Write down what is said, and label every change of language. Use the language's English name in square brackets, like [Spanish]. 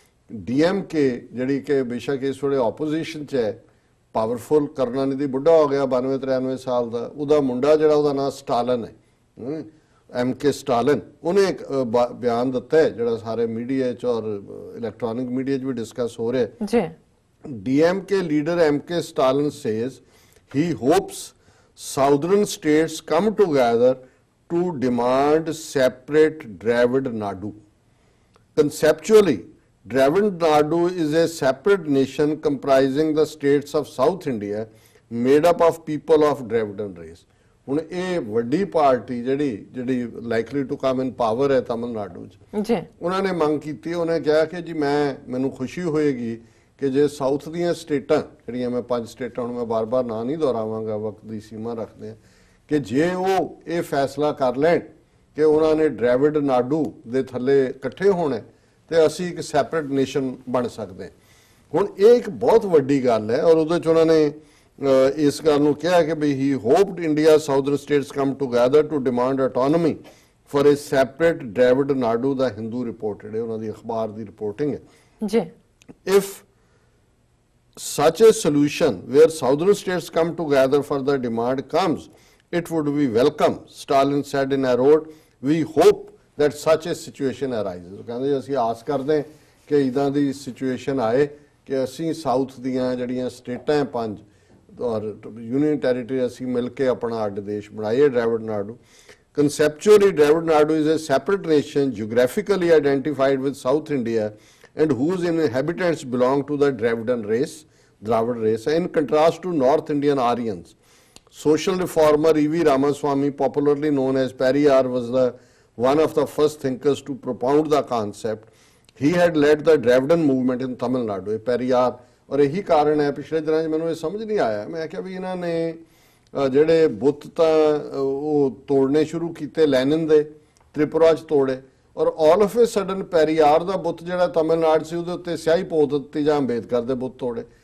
[Punjabi] DMK ਜਿਹੜੀ ਕਿ ਬੇਸ਼ੱਕ ਇਸ ਵੇਲੇ ਆਪੋਜੀਸ਼ਨ 'ਚ ਹੈ, ਪਾਵਰਫੁਲ, ਕਰੁਣਾਨਿਧੀ ਬੁੱਢਾ ਹੋ ਗਿਆ 92-93 ਸਾਲ ਦਾ, ਉਹਦਾ ਮੁੰਡਾ ਜਿਹੜਾ ਉਹਦਾ ਨਾਂ ਸਟਾਲਨ ਹੈ, MK ਸਟਾਲਨ, ਉਹਨੇ ਇੱਕ ਬਿਆਨ ਦਿੱਤਾ ਹੈ ਜਿਹੜਾ ਸਾਰੇ ਮੀਡੀਆ 'ਚ ਔਰ ਇਲੈਕਟ੍ਰੋਨਿਕ ਮੀਡੀਆ 'ਚ ਵੀ ਡਿਸਕਸ ਹੋ ਰਿਹਾ ਜੀ। [English] DMK leader MK Stalin says he hopes southern states come together to demand separate Dravid Nadu. Conceptually, Dravid Nadu is a separate nation comprising the states of South India made up of people of Dravidian race. [Punjabi] ਹੁਣ ਇਹ ਵੱਡੀ party ਜਿਹੜੀ [English] likely to come in power [Punjabi] ਹੈ ਤਮਿਲਨਾਡੂ 'ਚ ਜੀ, ਉਹਨਾਂ ਨੇ ਮੰਗ ਕੀਤੀ, ਉਹਨੇ ਕਿਹਾ ਕਿ ਜੀ ਮੈਨੂੰ ਖੁਸ਼ੀ ਹੋਏਗੀ ਕਿ ਜੇ ਸਾਊਥ ਦੀਆਂ ਸਟੇਟਾਂ ਜਿਹੜੀਆਂ, ਮੈਂ 5 ਸਟੇਟਾਂ ਹੁਣ ਮੈਂ ਬਾਰ-ਬਾਰ ਨਾਂ ਨਹੀਂ ਦੁਹਰਾਵਾਂਗਾ, ਵਕਤ ਦੀ ਸੀਮਾ ਰੱਖਦੇ ਆ, ਕਿ ਜੇ ਉਹ ਇਹ ਫੈਸਲਾ ਕਰ ਲੈਣ ਕਿ ਉਹਨਾਂ ਨੇ ਡਰੈਵਿਡ ਨਾਡੂ ਦੇ ਥੱਲੇ ਇਕੱਠੇ ਹੋਣਾ ਤੇ ਅਸੀਂ ਇੱਕ ਸੈਪਰੇਟ ਨੇਸ਼ਨ ਬਣ ਸਕਦੇ। ਹੁਣ ਇਹ ਇੱਕ ਬਹੁਤ ਵੱਡੀ ਗੱਲ ਹੈ, ਔਰ ਉਹਦੇ 'ਚ ਉਹਨਾਂ ਨੇ ਇਸ ਗੱਲ ਨੂੰ ਕਿਹਾ ਕਿ ਵੀ [English] he hoped India southern states come together to demand autonomy for a separate Dravid Nadu the Hindu report [Punjabi] ਜਿਹੜੇ ਉਹਨਾਂ ਦੀ ਅਖਬਾਰ ਦੀ ਰਿਪੋਰਟਿੰਗ ਹੈ ਜੀ। [English] If such a solution where southern states come together for the demand comes, it would be welcome, Stalin said in a note. We hope that such a situation arises. [Punjabi] ਕਹਿੰਦੇ ਅਸੀਂ ਆਸ ਕਰਦੇ ਕਿ ਇਦਾਂ ਦੀ ਸਿਚੁਏਸ਼ਨ ਆਏ ਕਿ ਅਸੀਂ ਸਾਊਥ ਦੀਆਂ ਜਿਹੜੀਆਂ ਸਟੇਟਾਂ 5 ਔਰ ਯੂਨੀਅਨ ਟੈਰੀਟਰੀ ਅਸੀਂ ਮਿਲ ਕੇ ਆਪਣਾ ਅੱਡ ਦੇਸ਼ ਬਣਾਈਏ ਡਰੈਵਿਡ Nadu. [English] Conceptually, Dravid Nadu is a separate nation geographically identified with South India and whose inhabitants belong to the Dravidian race, in contrast to North Indian Aryans. Social reformer E.V. Ramaswamy, popularly known as Periyar, was one of the first thinkers to propound the concept. He had led the Dravidian movement in Tamil Nadu. [Punjabi] ਇਹ ਪੈਰੀਆਰ, ਔਰ ਇਹੀ ਕਾਰਨ ਹੈ ਪਿਛਲੇ ਦਿਨਾਂ 'ਚ ਮੈਨੂੰ ਇਹ ਸਮਝ ਨਹੀਂ ਆਇਆ। ਮੈਂ ਕਿਹਾ ਵੀ ਇਹਨਾਂ ਨੇ ਜਿਹੜੇ ਬੁੱਤ ਤਾਂ ਉਹ ਤੋੜਨੇ ਸ਼ੁਰੂ ਕੀਤੇ, ਲੈਨਿਨ ਦੇ ਤ੍ਰਿਪੁਰਾ 'ਚ ਤੋੜੇ, ਔਰ [English] all of a sudden [Punjabi] Periyar ਦਾ ਬੁੱਤ ਜਿਹੜਾ ਤਮਿਲਨਾਡੂ ਸੀ ਉਹਦੇ ਉੱਤੇ ਸਿਆਹੀ ਪੋ ਦਿੱਤੀ ਜਾਂ ਅੰਬੇਦਕਰ ਦੇ ਬੁੱਤ ਤੋੜੇ।